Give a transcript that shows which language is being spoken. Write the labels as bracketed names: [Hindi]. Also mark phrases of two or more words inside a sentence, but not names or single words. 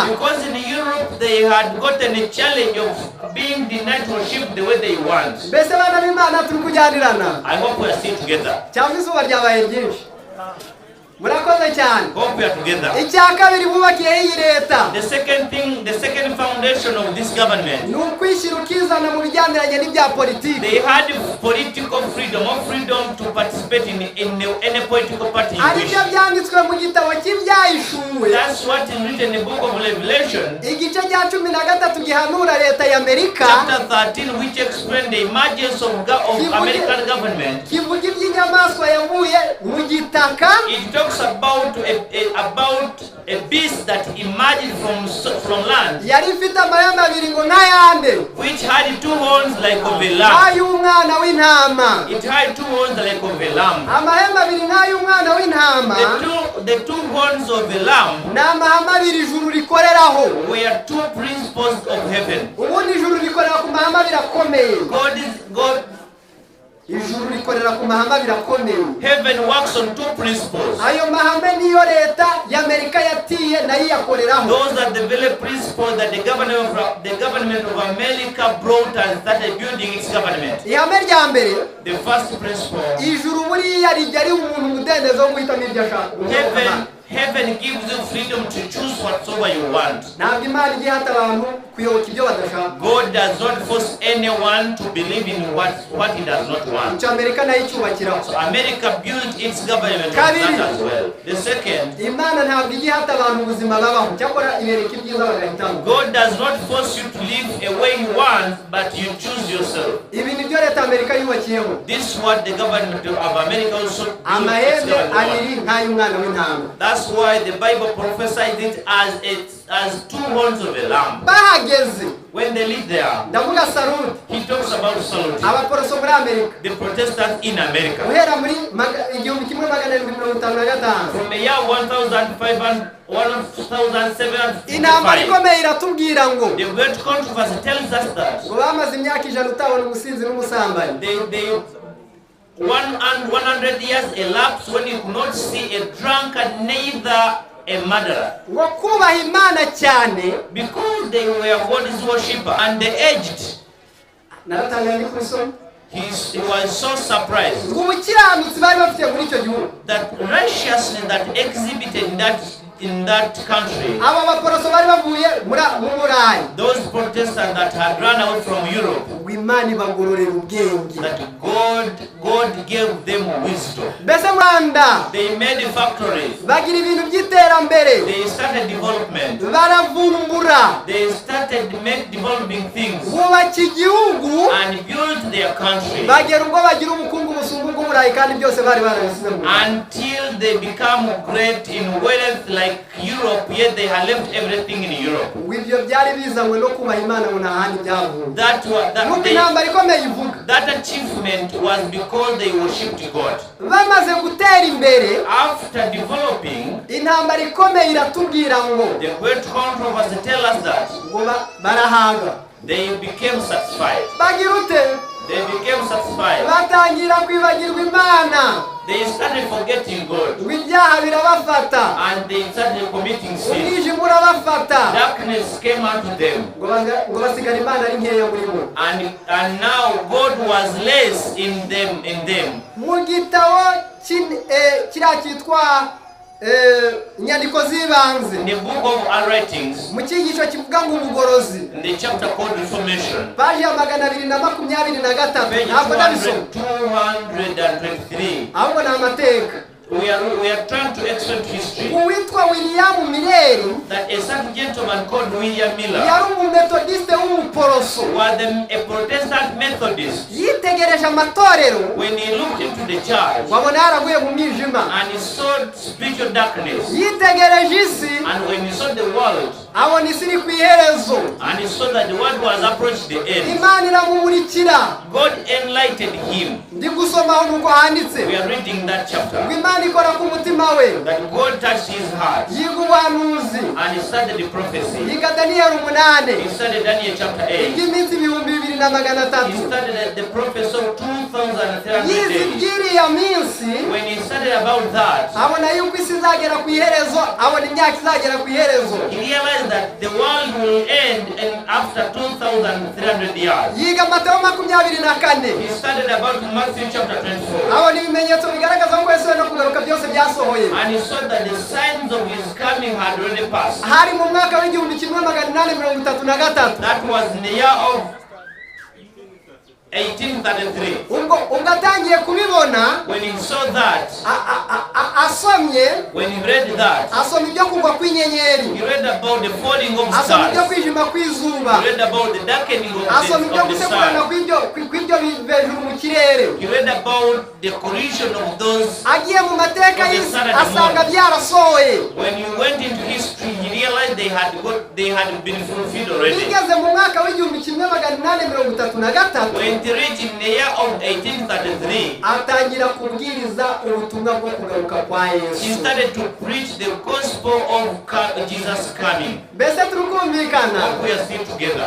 [English] Because in Europe they had gotten a challenge of being denied to worship the way they want. [Kinyarwanda] Mbese bana b'Imana turi kujyanirana, [English] I hope we are still together. [Kinyarwanda] cyangwa izuba ryabaye ryinshi. Murakoze cyane. [English] Hope we are together. [Kinyarwanda] Icya kabiri bubakiyeho iyi leta, [English] The second foundation of this government, [Kinyarwanda] ni ukwishyira ukizana mu bijyaniranye n'ibya politiki. [English] they had political freedom, or freedom to participate in any political party you [Kinyarwanda] ari [English] wish. [Kinyarwanda] byo byanditswe mu gitabo cy'ibyahishuwe, [English] That's what is written in the book of Revelation, [Kinyarwanda] igice cya 13 gihanura leta ya Amerika, [English] chapter 13, which explains the emergence of American government. [Kinyarwanda] kivuga iby'inyamaswa yavuye mu gitaka, [English] It talks about a beast that emerged from land, [Kinyarwanda] yari ifite amahembe abiri ngo n'ayande, [English] which had two horns like of a lamb. [Kinyarwanda] ay'umwana w'intama. [English] It had two horns like of a lamb. [Kinyarwanda] Amahembe abiri n'ay'umwana w'intama [English] The two horns of the lamb [Kinyarwanda] ni amahame abiri ijuru rikoreraho. [English] were two principles of heaven. [Kinyarwanda] Ubundi ijuru rikorera ku mahame abiri akomeye. [English] God, [Kinyarwanda] Ijuru rikorera ku mahame abiri akomeye. [English] heaven works on two principles. [Kinyarwanda] Ayo mahame niyo leta y'Amerika yatiye nayo iyakoreraho. [English] Those are the very principles that the government of America brought and started building its government. [Kinyarwanda] Ihame rya mbere, [English] The first principle, [Kinyarwanda] ijuru buriya rijya riha umuntu umudendezo wo guhitamo ibyo ashaka. [English] heaven gives you freedom to choose whatsoever you want. [Kinyarwanda] Ntabwo Imana ijya ihata abantu kuyoboka ibyo badashaka. [English] God does not force anyone to believe in what he does not want. [Kinyarwanda] Icyo Amerika nayo icyubakiraho. [English] So America built its government on that as well. The second, [Kinyarwanda] Imana ntabwo ijya ihata abantu ubuzima babaho, cyakora ibereka ibyiza bagahitamo. [English] God does not force you to live a way you want, but you choose yourself. [Kinyarwanda] Ibi ni byo leta Amerika yubakiyeho. [English] This is what the government of America also built its [Kinyarwanda] Amahembe [English] government on. [Kinyarwanda] abiri nk'ay'umwana w'intama. [English] That's why the Bible prophesied it as as two horns of a lamb. [Kinyarwanda] bahageze [English] When they live there, [Kinyarwanda] ndavuga salute [English] he talks about saluting [Kinyarwanda] abaporoso muri Amerika [English] the Protestants in America. [Kinyarwanda] guhera muri 1755 [English] From the year 1755, [Kinyarwanda] intambara ikomeye iratubwira ngo [English] the great controversy tells us that [Kinyarwanda] ngo bamaze imyaka ijana utabona umusinzi n'umusambanyi. [English] they 100 years elapsed when you could not see a drunkard, neither a murderer. [Kinyarwanda] ngo kubaha Imana cyane [English] Because they were God's worshipper and they aged. [Kinyarwanda] naratangaye kuri so [English] He was so surprised [Kinyarwanda] ngo ubukiranutsi bari bafite muri icyo gihugu [English] that righteousness that exhibited in that country, [Kinyarwanda] aba baporoso bari bavuye mu Burayi, [English] those Protestants that had run out from Europe, [Kinyarwanda] ngo Imana ibagororera ubwenge. [English] that God gave them wisdom. [Kinyarwanda] Mbese Rwanda [English] They made factories. [Kinyarwanda] bagira ibintu by'iterambere, [English] They started development. [Kinyarwanda] baravumbura, [English] They started developing things [Kinyarwanda] bubaka igihugu, [English] and built their country [Kinyarwanda] bagera ubwo bagira ubukungu busumba ubw'Uburayi kandi byose bari barabisize mu Rwanda. [English] until they become great in wealth like Europe, yet they had left everything in Europe. [Kinyarwanda] ngo ibyo byari bizanywe no kubaha Imana ngo nta handi byavuye. Nuko intambara ikomeye ivuga [English] That achievement was because they worshipped God. [Kinyarwanda] bamaze gutera imbere, [English] After developing, [Kinyarwanda] intambara ikomeye iratubwira ngo [English] the great controversy tell us that [Kinyarwanda] ngo barahaga, [English] they became satisfied. [Kinyarwanda] bagira ute, [English] They became satisfied. [Kinyarwanda] batangira kwibagirwa Imana, [English] They started forgetting God [Kinyarwanda] ngo ibyaha birabafata, [English] and they started committing sin. [Kinyarwanda] umwijima urabafata, [English] Darkness came unto them, [Kinyarwanda] ngo basigara Imana ari nkeya muri bo. [English] and now God was less in them. [Kinyarwanda] Mu gitabo kiriya cyitwa inyandiko z'ibanze, [English] In the book of writings, [Kinyarwanda] mu cyigisho kivuga ngo ubugorozi, [English] in the chapter called Reformation, [Kinyarwanda] paji ya 223, [English] page [Kinyarwanda] ntabwo nabisoma [English] 223, [Kinyarwanda] ahubwo ni amateka. [English] we are trying to explain history [Kinyarwanda] Uwitwa William Miller [English] that a certain gentleman called William Miller [Kinyarwanda] yari umumetodiste w'umuporoso, [English] was a Protestant Methodist. [Kinyarwanda] yitegereje amatorero [English] When he looked into the church [Kinyarwanda] wabona yaraguye mu mwijima, [English] and he saw spiritual darkness, [Kinyarwanda] yitegereje isi [English] and when he saw the world [Kinyarwanda] abona isi iri ku iherezo, [English] and he saw that the world was approaching the end, [Kinyarwanda] Imana iramumurikira. [English] God enlightened him. [Kinyarwanda] Ndi gusomaho nuko handitse [English] We are reading that chapter. [Kinyarwanda] ngo Imana ikora ku mutima we, [English] That God touched his heart [Kinyarwanda] yiga ubuhanuzi, [English] and he started the prophecy. [Kinyarwanda] yiga Daniyeli 8, [English] He started Daniel chapter 8. [Kinyarwanda] bw'iminsi 2300. [English] He started the prophecy of 2,300 [Kinyarwanda] yize [English] days. [Kinyarwanda] iby'iriya minsi, [English] When he started about that, [Kinyarwanda] abona yuko isi izagera ku iherezo, abona imyaka izagera ku iherezo, [English] he realized that the world will end and after 2,300 years. [Kinyarwanda] yiga Matayo 24, [English] He started about Matthew chapter 24. [Kinyarwanda] abona ibimenyetso bigaragaza ko Yesu no kugaruka byose byasohoye. [English] And he saw that the signs of his coming had already passed. [Kinyarwanda] Hari mu mwaka w'1833, [English] That was in the year of 1833. [Kinyarwanda] ubwo atangiye kubibona, [English] When he saw that, [Kinyarwanda] asomye, [English] when he read that, [Kinyarwanda] asoma ibyo kugwa kw'inyenyeri, [English] he read about the falling of [Kinyarwanda] asoma ibyo [English] stars. [Kinyarwanda] kwijima kw'izuba, [English] He read about the darkening of [Kinyarwanda] asoma ibyo [English] the [Kinyarwanda] gusekurana [English] sun. [Kinyarwanda] kw'ibyo hejuru mu kirere. [English] He read about the collision of those. [Kinyarwanda] Agiye mu mateka y'isi asanga byarasohoye. [English] When he went into history, he realized they had been fulfilled already. [Kinyarwanda] Bigeze mu mwaka w'1833, [English] When he reached in the year of 1833, [Kinyarwanda] atangira kubwiriza ubutumwa bwo kugaruka kwa [English] he [Kinyarwanda] Yesu. [English] started to preach the gospel of Jesus coming. [Kinyarwanda] Mbese turukumvikana, [English] We are still together.